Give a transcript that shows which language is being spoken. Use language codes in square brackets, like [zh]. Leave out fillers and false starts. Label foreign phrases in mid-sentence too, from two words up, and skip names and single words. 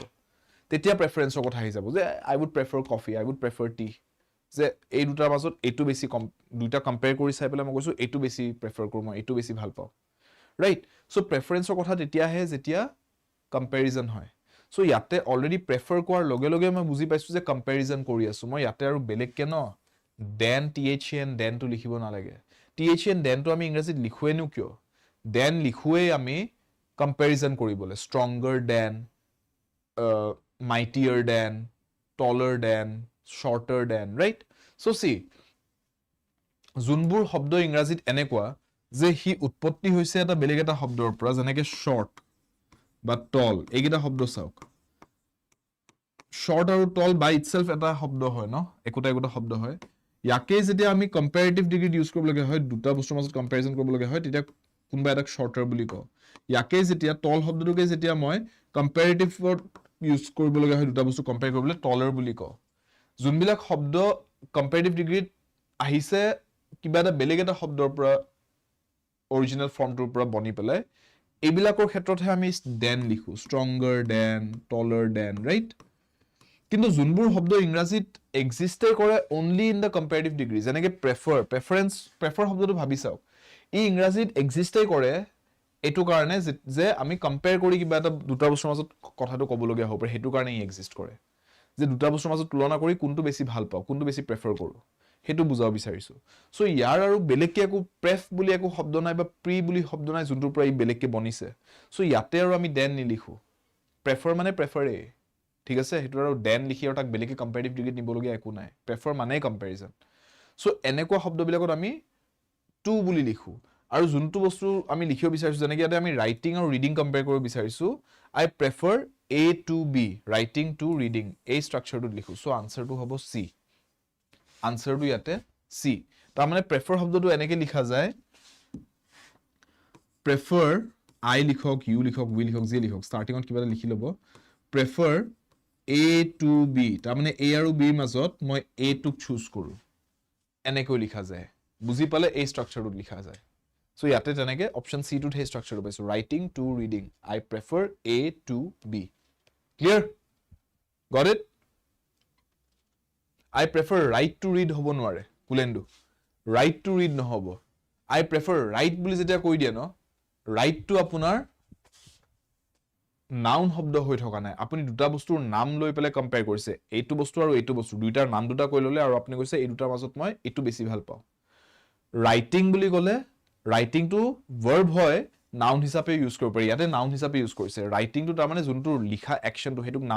[as] তেতিয়া প্ৰেফাৰেন্সৰ কথা আহি যাব যে [en] I would prefer coffee I would prefer tea [as] যে এই দুটাৰ মাজত এটো বেছি দুটা কম্পেয়াৰ কৰি চাই পেলাই মই কৈছো এটো বেছি প্ৰেফাৰ কৰো মই এটো বেছি ভাল পাও [en] right so preferenceৰ [as] কথা তেতিয়া আহে যেতিয়া কম্পেৰিজন হয় সো ইয়াতে [en] already prefer [as] কৰাৰ লগে লগে মই বুজি পাইছো যে কম্পেৰিজন কৰি আছো মই ইয়াতে আৰু বেলেগ কে ন দেন than দেন টো লিখিব নালাগে than দেন টো আমি ইংৰাজীত লিখুৱেনো কিয় দেন লিখুৱে আমি কম্পেৰিজন কৰিবলে [en] stronger than mightier than taller than shorter than right So see, [as] যোনবোৰ শব্দ ইংৰাজীত এনেকুৱা যে হি উৎপত্তি হৈছে এটা বেলেগ এটা শব্দৰ পৰা যেনেকে short বা tall এইকেইটা শব্দ চাওক short আৰু [en] tall by itself [as] এটা শব্দ হয় ন একোটা শব্দ হয় ইয়াকে যেতিয়া আমি [en] comparative degree [as] ইউজ কৰিব লাগে হয় দুটা বস্তুৰ মাজত কম্পাৰিজন কৰিব লাগে হয় তেতিয়া কোনবা এটাক shorter বুলি কও ইয়াকে যেতিয়া tall শব্দটোকে যেতিয়া মই comparative ইউজ কৰিব লাগে হয় দুটা বস্তু কম্পেয়াৰ কৰিবলৈ taller বুলি কও যোনবিলাক শব্দ [en] comparative degree [as] আহিছে কিবা এটা বেলেগ এটা শব্দৰ পৰা [en] original formটোৰ [as] পৰা বনি পেলাই এইবিলাকৰ ক্ষেত্ৰতহে আমি than লিখো [en] stronger than taller than right [as] কিন্তু যোনবোৰ শব্দ ইংৰাজীত এক্সিষ্টে কৰে [en] only in the comparative degree [as] যেনেকে prefer শব্দটো ভাবি চাওক ই ইংৰাজীত এক্সিষ্টে কৰে এটো কাৰণে যে আমি কম্পেয়াৰ কৰি কিবা এটা দুটা বস্তুৰ মাজত কথাটো ক'ব লগিয়া হ'ব পাৰে হেতু কাৰণে ই এক্সিষ্ট কৰে যে দুটা বস্তুৰ মাজত তুলনা কৰি কোনটো বেছি ভাল পাও কোনটো বেছি প্ৰেফাৰ কৰো হেতু বুজাব বিচাৰিছো সো ইয়াৰ আৰু বেলেগকে একো প্ৰেফ বুলি একো শব্দ নাই বা প্ৰি বুলি শব্দ নাই যোনটোৰ পৰা ই বেলেগকে বনিছে সো ইয়াতে আৰু আমি দেন নিলিখো প্ৰেফাৰ মানে প্ৰেফাৰে ঠিক আছে হেতু আৰু দেন লিখি আৰু তাক বেলেগকে [en] comparative degreeত [as] নিবলগিয়া একো নাই প্ৰেফাৰ মানে কম্পাৰিজন সো এনেকুৱা শব্দবিলাকত আমি টু বুলি লিখো আৰু যোনটো বস্তু আমি লিখিব বিচাৰিছো যেনেকৈ ইয়াতে আমি ৰাইটিং আৰু ৰিডিং কম্পেয়াৰ কৰিব বিচাৰিছো [en] I prefer A to B writing to reading [as] এই স্ট্ৰাকচাৰটো লিখো সো আনসাৰটো হ'ব C আনসাৰটো ইয়াতে C তাৰ মানে প্ৰেফাৰ শব্দটো এনেকৈ লিখা যায় প্ৰেফাৰ I লিখক ইউ লিখক উই লিখক যে লিখক ষ্টাৰ্টিংত কিবা এটা লিখি লব [en] prefer A to B [as] তাৰ মানে A আৰু B ৰ মাজত মই A টোক চুজ কৰো এনেকৈ লিখা যায় বুজি পালে এই স্ট্ৰাকচাৰটো লিখা যায় সো ইয়াতে তেনেকে [en] option C [as] টোত হে স্ট্ৰাকচাৰটো পাইছো [en] writing to reading I prefer A to B clear got it I prefer write to read [as] হ'ব নোৱাৰে কুলেন্দু [en] write to read নহব I prefer write [as] বুলি যেতিয়া কৈ দিয়ে ন [en] write to আপোনাৰ [as] নাউন শব্দ হৈ থকা নাই আপুনি দুটা বস্তুৰ নাম লৈ পেলাই কম্পেয়াৰ কৰিছে এইটো বস্তু আৰু এইটো বস্তু দুইটাৰ নাম দুটা কৈ ললে আৰু আপুনি কৈছে এই দুটাৰ মাজত মই এইটো বেছি ভাল পাওঁ ৰাইটিং বুলি ক'লে [en] writing to verb [as] হয় নাউন হিচাপে ইউজ কৰিব পাৰি ইয়াতে নাউন হিচাপে ইউজ কৰিছে [en] writing to [as] তাৰ মানে যোনটো লিখা একচনটো হেতুক নাম